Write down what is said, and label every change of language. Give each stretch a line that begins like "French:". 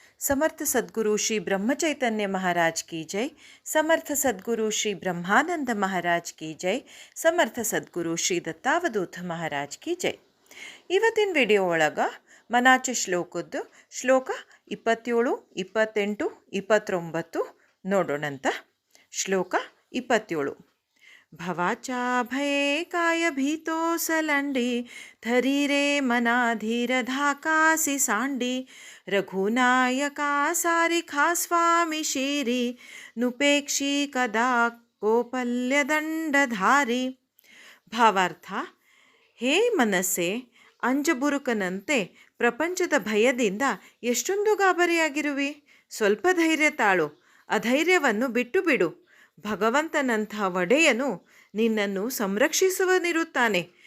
Marathi: समर्थ सद्गुरु श्री ब्रह्मचैतन्य महाराज की जय। समर्थ सद्गुरु श्री ब्रह्मानंद महाराज की जय। समर्थ सद्गुरु श्री दत्तावधूತ महाराज की जय।
Kannada: ಇವತ್ತಿನ ವಿಡಿಯೋ ಒಳಗೆ ಮನಾಚೆ ಶ್ಲೋಕದ್ದು ಶ್ಲೋಕ 27, 28, 29 ನೋಡೋಣಂತ. ಶ್ಲೋಕ 27.
Marathi: भवाचा भये काय भीतो सलंडी, धरी रे मना धीर धाकासी सांडी, रघुनायका सारिखा स्वामी शीरी, नुपेक्षी कदा ಕೋಪಲ್ಯ ದಂಡಧಾರಿ.
Kannada: ಭಾವಾರ್ಥ: ಹೇ ಮನಸ್ಸೆ, ಅಂಜಬುರುಕನಂತೆ ಪ್ರಪಂಚದ ಭಯದಿಂದ ಎಷ್ಟೊಂದು ಗಾಬರಿಯಾಗಿರುವಿ. ಸ್ವಲ್ಪ ಧೈರ್ಯ ತಾಳು, ಅಧೈರ್ಯವನ್ನು ಬಿಟ್ಟು ಬಿಡು. ಭಗವಂತನಂಥ ಒಡೆಯನು ನಿನ್ನನ್ನು ಸಂರಕ್ಷಿಸುವನಿರುತ್ತಾನೆ.